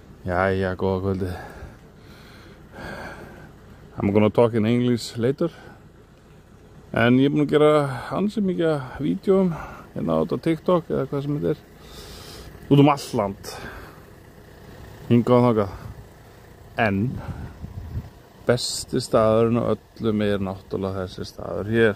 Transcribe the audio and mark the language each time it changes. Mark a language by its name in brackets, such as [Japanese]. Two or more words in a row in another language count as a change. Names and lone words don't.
[Icelandic] Jæja, góða kvöldi. [English] I'm gonna talk in English later. [Icelandic] En ég er búinn að gera ansi mikið af vídeóum hérna út á TikTok eða hvað sem þetta er. Út allt land. Hingað og þangað. En besti staðurinn á öllum er náttúrulega þessi staður hér.